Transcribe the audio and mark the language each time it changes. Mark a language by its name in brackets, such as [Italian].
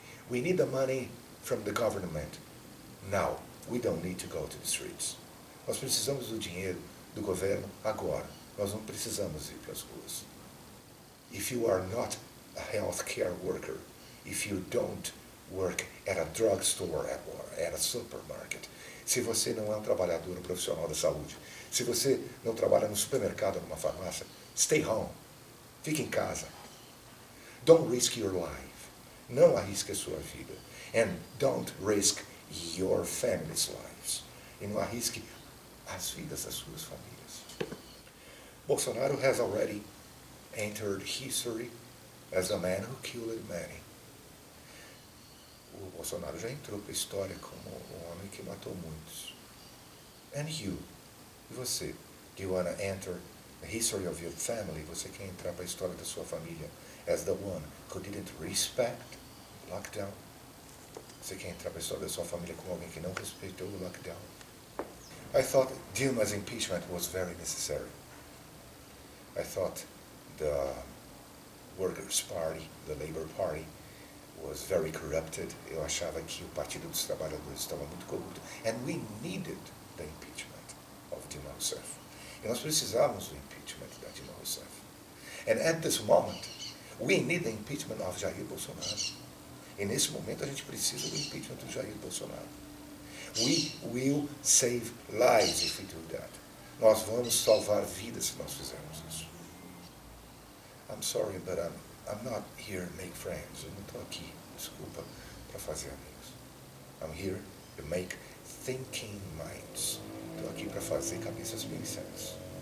[English] We need the money from the government now. We don't need to go to the streets. [Portuguese] Nós precisamos do dinheiro do governo agora. Nós não precisamos ir para as ruas. [English] If you are not a healthcare worker, if you don't work at a drugstore or at a supermarket, [Portuguese] se você não é um trabalhador, um profissional da saúde, se você não trabalha no supermercado ou numa farmácia, [English] stay home. [Portuguese] Fique em casa. [English] Don't risk your life. [Portuguese] Não arrisque a sua vida. [English] And don't risk your family's lives. [Portuguese] E não arrisque as vidas das suas famílias. [English] Bolsonaro has already entered history as the man who killed many. [Portuguese] O Bolsonaro já entrou para a história como o homem que matou muitos. [English] And you, [Portuguese] e você, [English] do you want to enter the history of your family? [Portuguese] Você quer entrar para a história da sua família [English] as the one who didn't respect lockdown? [Portuguese] Você quer entrar para a história da sua família como alguém que não respeitou o lockdown? [English] I thought Dilma's impeachment was very necessary. I thought the Workers' Party, the Labour Party, was very corrupted. [Portuguese] Eu achava que o Partido dos Trabalhadores estava muito corrupto. [English] And we needed the impeachment of Dilma Rousseff. [Portuguese] E nós precisávamos do impeachment da Dilma Rousseff. [English] And at this moment, we need the impeachment of Jair Bolsonaro. [Portuguese] E nesse momento a gente precisa do impeachment do Jair Bolsonaro. [English] We will save lives if we do that. [Portuguese] Nós vamos salvar vidas se nós fizermos isso. [English] I'm sorry, but I'm not here to make friends. [Portuguese] Eu não estou aqui, desculpa, para fazer amigos. [English] I'm here to make thinking minds. [Portuguese] Estou aqui para fazer cabeças pensantes.